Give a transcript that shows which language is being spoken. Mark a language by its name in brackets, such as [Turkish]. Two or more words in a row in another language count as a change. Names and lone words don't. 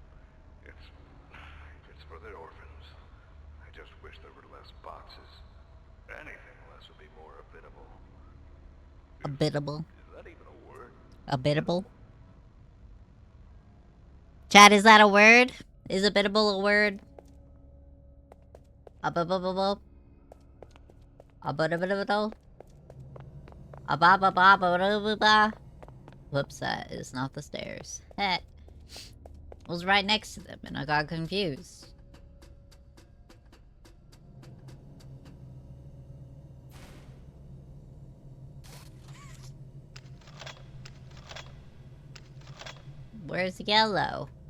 [English] It's for the orphans. I just wish there were less boxes. Anything less would be more biddable. A biddable. Is that even a word? A biddable? Chad, is that a word? Is a biddable a word? A biddable? A biddable? A ba ba ba ba ba ba. Whoops, that is not the stairs. Heck. I was right next to them and I got confused. Where's yellow?